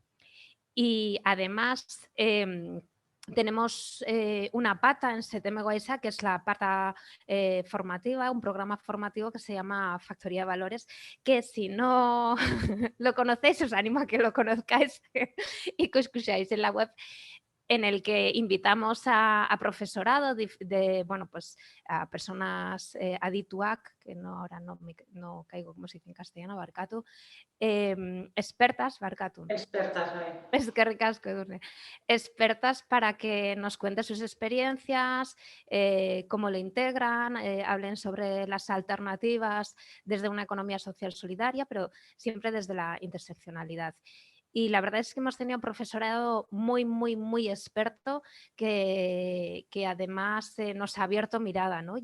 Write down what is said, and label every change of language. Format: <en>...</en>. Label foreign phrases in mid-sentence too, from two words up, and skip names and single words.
<es>Y además tenemos una pata en SETEM Egoisa, que es la pata formativa, un programa formativo que se llama Factoría de Valores, que si no lo conocéis, os animo a que lo conozcáis y que os escucháis en la web, en el que invitamos a profesorado a personas adituac, que ahora no caigo como se dice en castellano,</es> <eu>barkatu, expertas, barkatu.</eu> <es>Expertas, Es que ricasco, Edurne. Expertas para que nos cuenten sus experiencias, cómo lo integran, hablen sobre las alternativas desde una economía social solidaria, pero siempre desde la interseccionalidad. Y la verdad es que hemos tenido un profesorado muy, muy, muy experto que además nos ha abierto mirada, ¿no?</es>